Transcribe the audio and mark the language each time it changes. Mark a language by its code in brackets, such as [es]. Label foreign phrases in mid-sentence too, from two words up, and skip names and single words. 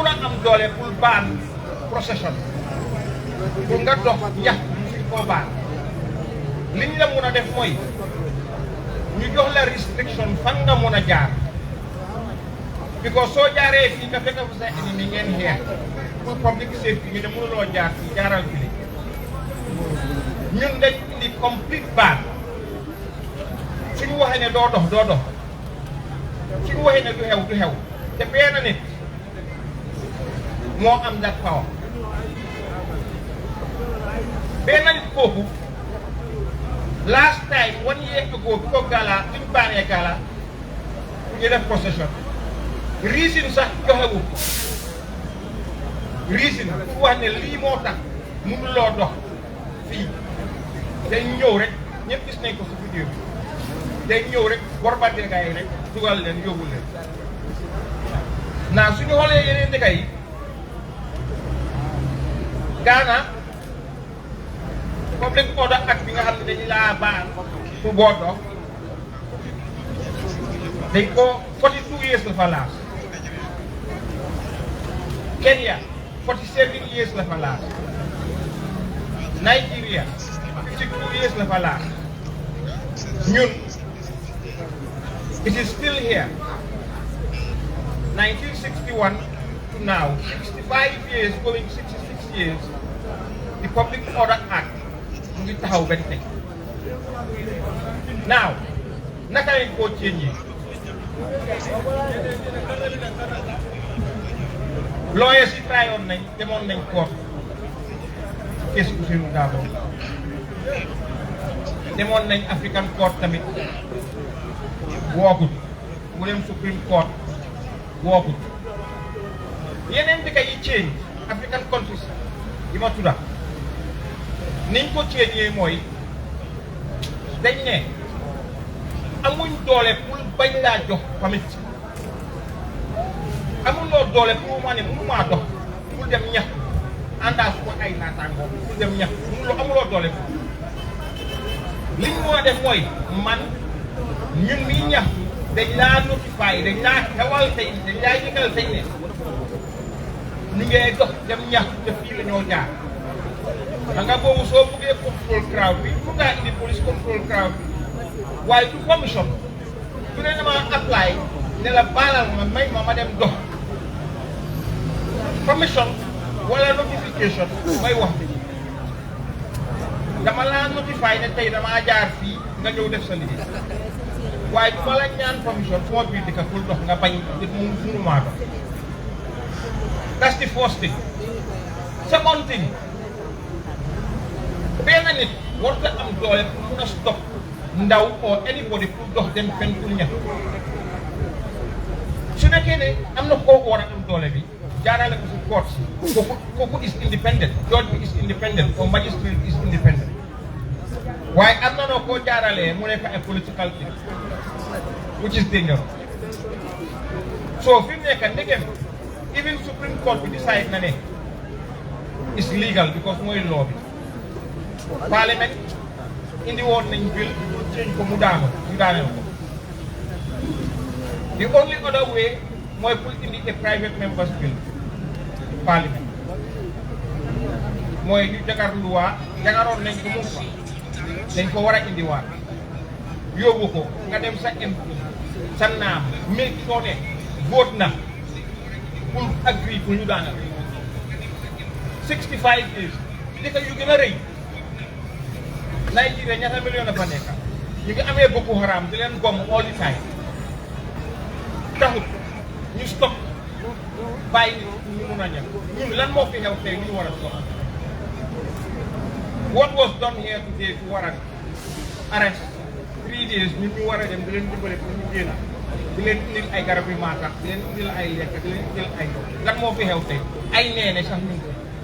[wo] a am doole pour baan procession pour nga dox ñax musuñ koo baan liñ la mun a def mooy ñu jox la restriction fan nga mun a jaar because soo jaaree fii nga fekk sa ennemi ngeen xeex pour [en] public safety [wo] ñu ne mënuloo jaar fii jaaral fii ñun dañ indi [en] complete ban [wo] suñu waxee ne doo dox suñu waxee ne du xew te benn nit moo am [en] that power [wo] benn nit kooku [en] last time 1 year ago [wo] bi ko Gala bi ñu baanee Gala ñu def procession reason sax joxewu reason fu wax ne lii moo tax mënuloo dox fii day ñëw rek ñëpp gis nañ ko si vidéo bi day ñëw rek borbante gars yi rek dugal leen yóbbu leen naa suñu xoolee yeneen dëkk yi Ghana [en] public order act [wo] bi nga xam ne dañu laa baal pour boo dox dañ ko [en] 42 years [wo] la fa laas Kenya [en] 47 years [wo] la fa laas Nigeria [en] 52 years [wo] la fa laas ñun [en] it is still here 1961 to now 65 years going 66 years the Public Order Act [wo] mu ngi taxaw benn tey now naka lañ koo change lawyers yi tryoon nañ demoon nañ [en] court case [wo] Ousainou Darboe demoon nañ African Court tamit woogut mu dem Supreme Court woogut yeneen dëkk yi [en] change African countries [wo] yi ma tudda niñ ko change mooy dañ ne amuñ doole pour bañ laa jox permit amuloo doole pour ma ne mënumaa dox pour dem ñaxtu àndaa su ko ay naataangoo pour dem ñaxtu amuloo doole pour li ñu mën a def mooy man ñun miy ñaxtu dañ laa notifié dañ laa xewal tey dañ laa yëgal tey ne ñu ngee dox dem ñaxtu te fii la ñoo jaar da nga boobu soo buggee [en] control crowd [wo] bi fu ngaa indi police [en] control crowd [wo] bi waaye du commission su ne dama apply ne la baalal ma may ma dem dox commission wala notification may wax bi dama laa notify ne tey damaa jaar fii nga ñëw def sa liggéey waaye du ma la ñaan commission fu ma biir dëkk pour dox nga bañ nit mu mënumaa dox [en] that's the first thing second thing [wo] benn nit warut a am doole pour mun a stop ndaw [en] or anybody [wo] pour dox dem fenn pour ñax su nekkee ne am na kooku war a am doole bi jaarale ko si court si kooku [en] is independent [wo] judge bi [en] is independent or magistrate is independent [wo] waaye am na noo koo jaaralee mu nekk ay [en] political thing which is dangerous [wo] so fi mu nekk ndegem [en] even Supreme Court [wo] bi decide na ne [en] is legal because [wo] mooy law bi parliament indi woon nañ bill pour change ko mu daanu ñu daaneel ko [en] the only other way [wo] mooy pour indi [en] a private members bill parliament [wo] mooy ñu jagar loi jagaroon nañ ko mu fa dañ ko war a indiwaat yóbbu ko nga dem sa MP sa naam [en] make sure [wo] ne vote na pour agree pour ñu daanal [en] 65 years [wo] dëkk yu gën a rëy Nigeria ñaata million la fa nekk ñu ngi amee Boko Haram di leen bomb [en] all the time [wo] taxut ñu stop bàyyi ñu mun a ñam ñun lan moo fi xew tey ñu war a stop [en] what was done here today to warrant arrest 3 days [wo] ñun ñu war a dem di leen dimbale pour ñu génn di leen indil ay garab yu maatax di leen indil ay lekk di leen indil ay ndox lan moo fi xew tey ay neene sax ñu ko